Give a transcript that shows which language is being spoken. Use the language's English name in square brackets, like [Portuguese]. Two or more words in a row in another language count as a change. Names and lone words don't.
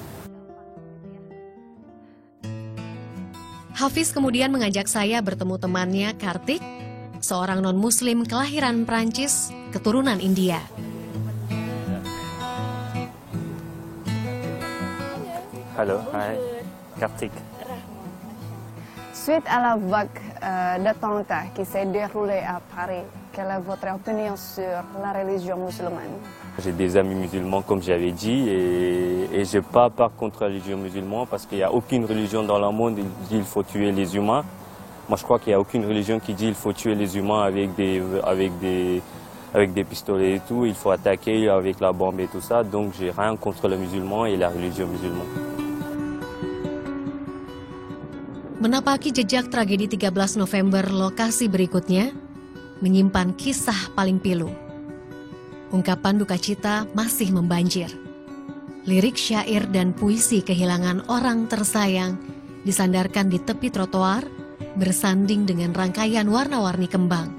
[Indonesian] Hafiz kemudian mengajak saya bertemu temannya Kartik, seorang non-muslim kelahiran Prancis, keturunan India. Halo, hai, Kartik. [French] Suite à la vague d'attentats qui s'est déroulée à Paris, quelle est votre opinion sur la religion musulmane? J'ai des amis musulmans, comme j'avais dit, et je ne pas par contre la religion musulmane parce qu'il n'y a aucune religion dans le monde qui dit qu'il faut tuer les humains. Moi, je crois qu'il n'y a aucune religion qui dit qu'il faut tuer les humains avec des pistolets et tout. Il faut attaquer avec la bombe et tout ça. Donc, j'ai rien contre le musulman et la religion musulmane. [Indonesian] Menapaki jejak tragedi 13 November, lokasi berikutnya menyimpan kisah paling pilu. Ungkapan duka cita masih membanjir. Lirik syair dan puisi kehilangan orang tersayang disandarkan di tepi trotoar, bersanding dengan rangkaian warna-warni kembang.